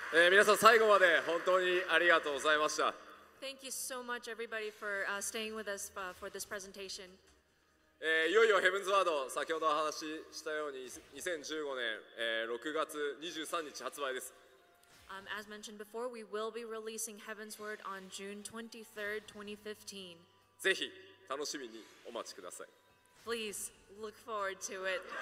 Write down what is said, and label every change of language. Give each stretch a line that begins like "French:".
Japanese: 皆さん最後まで本当にありがとうございました。
English: Thank you so much, everybody, for staying with us for this presentation.
Japanese: いよいよヘブンズワード、先ほどお話ししたように2015年、6月23日発売です。
English: As mentioned before, we will be releasing Heavensward on June 23rd, 2015.
Japanese: ぜひ楽しみにお待ちください。
English: Please look forward to it.